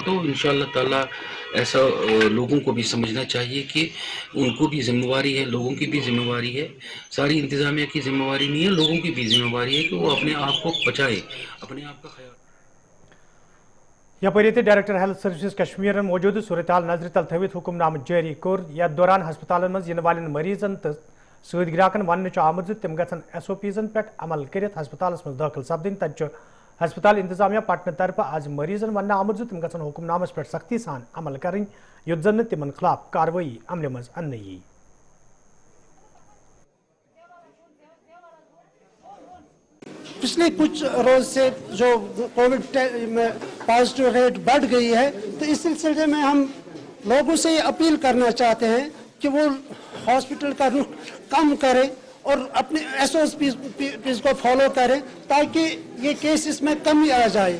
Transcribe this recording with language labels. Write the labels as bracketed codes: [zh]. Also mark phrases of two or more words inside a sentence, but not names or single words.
[hi] तो इंशाअल्लाह ताला ऐसा लोगों को भी समझना चाहिए कि उनको भी जिम्मेवारी है, लोगों की भी जिम्मेवारी है, सारी इंतजामिया की जिम्मेवारी नहीं है, लोगों की भी जिम्मेवारी है कि वो अपने आप को बचाए, अपने आप का ख्याल। [ks] यपरी डायरेक्टर हेल्थ सर्विसेज कश्मीर मौजूद सूरत हाल नजर तल थवित हुक्मनाम जारी कोर यथ दौरान हस्पताल मज इन वाले मरीजन तो सद ग्राहकन वन आमुत तिम गन SOPs पे अमल कर हस्पताल मज दाखिल सपदन तत हस्पताल इंतजामिया पटन तरफ आज मरीजन वन आमुत तिम गन हुक्मनामस पे सख्ती सान अमल करें युत जन तिमन खिलाफ कार्रवाई अमल मज अन्न यी। [hi] पिछले कुछ रोज से जो कोविड में [en] positive rate [hi] बढ़ गई है, तो इस सिलसिले में हम लोगों से ये अपील करना चाहते हैं कि वो हॉस्पिटल का रुख कम करें और अपने SOPs को फॉलो करें ताकि ये केसेस में कमी आ जाए।